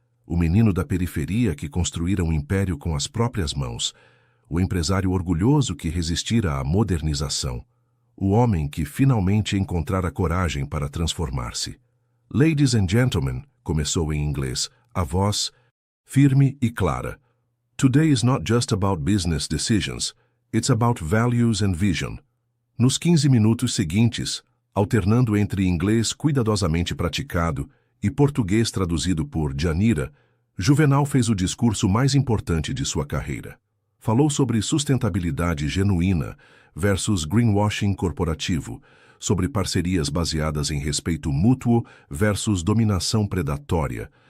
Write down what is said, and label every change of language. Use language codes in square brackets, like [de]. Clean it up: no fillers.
[pt] O menino da periferia que construíra um império com as próprias mãos. O empresário orgulhoso que resistira à modernização. O homem que finalmente encontrara coragem para transformar-se. [en] Ladies and gentlemen, [pt] começou em inglês, a voz firme e clara. [en] Today is not just about business decisions, it's about values and vision. [pt] Nos 15 minutos seguintes, alternando entre inglês cuidadosamente praticado e português traduzido por Janira, Juvenal fez o discurso mais importante de sua carreira. Falou sobre sustentabilidade genuína versus greenwashing corporativo, sobre parcerias baseadas em respeito mútuo versus dominação predatória,